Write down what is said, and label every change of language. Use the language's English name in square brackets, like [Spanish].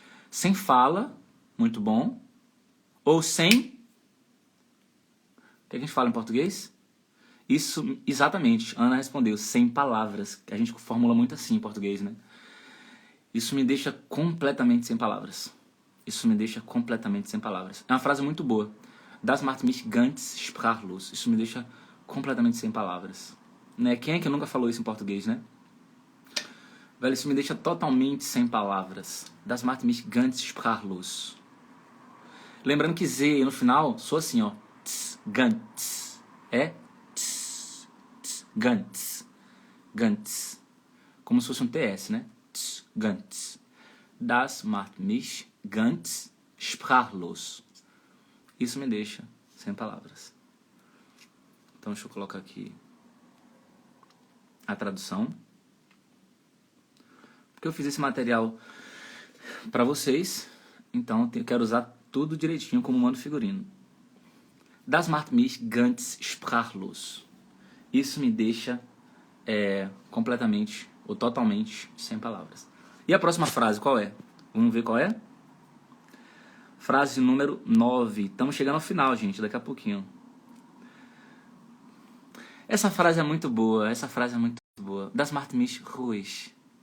[Portuguese] Sem fala, muito bom. Ou sem... O que a gente fala em português? Isso, exatamente. Ana respondeu, sem palavras. A gente formula muito assim em português, né? Isso me deixa completamente sem palavras. Isso me deixa completamente sem palavras. É uma frase muito boa. [German] Das macht mich ganz sprachlos. [Portuguese] Isso me deixa completamente sem palavras. Né? Quem é que nunca falou isso em português, né? Velho, isso me deixa totalmente sem palavras. [German] Das macht mich ganz sprachlos. [Portuguese] Lembrando que Z no final sou assim, ó. Tss, ganz. É tss, tss, ganz. Ganz. Como se fosse um TS, né? Tss, ganz. [German] Das macht mich ganz sprachlos. [Portuguese] Isso me deixa sem palavras. Então deixa eu colocar aqui a tradução. Porque eu fiz esse material para vocês, então eu quero usar tudo direitinho como mando figurino. [German] Das macht mich ganz sprachlos. [Portuguese] Isso me deixa completamente ou totalmente sem palavras. E a próxima frase qual é? Vamos ver qual é? Frase número 9. Estamos chegando ao final, gente, daqui a pouquinho. Essa frase é muito boa, [German] Das macht mich ruhig.